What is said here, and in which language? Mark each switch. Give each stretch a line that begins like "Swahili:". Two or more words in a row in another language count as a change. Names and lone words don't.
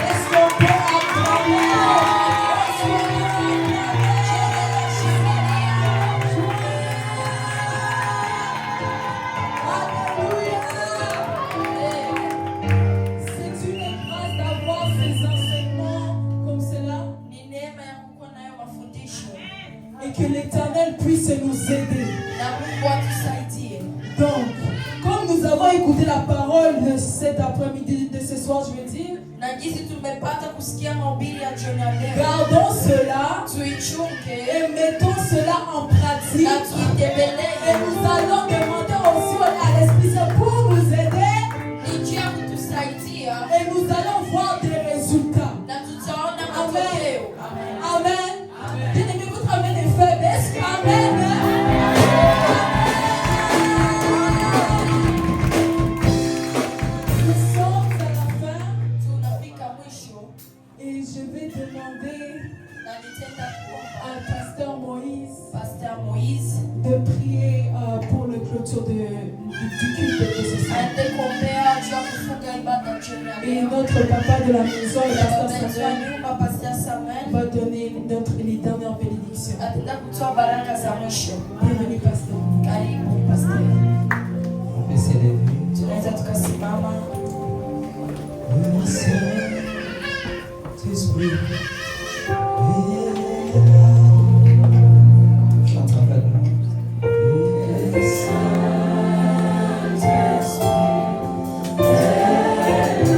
French: Est-ce qu'on peut acclamer? Est-ce qu'on peut acclamer? Alléluia! C'est une grâce d'avoir ces enseignements comme cela.
Swahili: Ni neema ya kuwa nayo mafundisho.
French: Et que l'Éternel puisse nous aider.
Swahili: Na Mungu atusaidie.
French: Donc, comme nous avons écouté la parole de cet après-midi, de ce soir, je veux dire,
Swahili: Na jinsi tumepata kusikia mahubiri ya jioni ya leo.
French: gardons cela
Swahili: Tuichunge
French: et mettons cela en pratique.
Swahili: na
French: Et
Swahili: tuitebelee.
French: nous allons demander aussi à l'Esprit Saint pour nous aider.
Swahili: Ni njia ya kutusaidia
French: Et nous allons voir des résultats.
Swahili: na tutaona Amen. matokeo.
French: Amen. Bien-aimé, votre amen est faible. Est-ce que amen? Nous sommes à la fin
Swahili: Tunafika mwisho
French: et je vais demander
Swahili: na nitenda kuomba
French: à Pasteur Moïse
Swahili: Pastor Moïse
French: de prier pour le clôture du culte de ce soir.
Swahili: aende kuombea juu ya kufunga ibada jioni ya
French: Et
Swahili: leo.
French: notre papa de la maison, le
Swahili: Na
French: pasteur
Swahili: baba yetu wa
French: Samuel,
Swahili: nyumba Pastor Samuel
French: va donner les dernières bénédictions.
Swahili: ataenda kutoa baraka za mwisho.
French: Bienvenue, pasteur.
Swahili: Karibu Pastor.
French: Baissez les yeux.
Swahili: Tunaweza tukasimama.
French: Le Saint-Esprit est là. Chante avec nous. Le Saint-Esprit est là.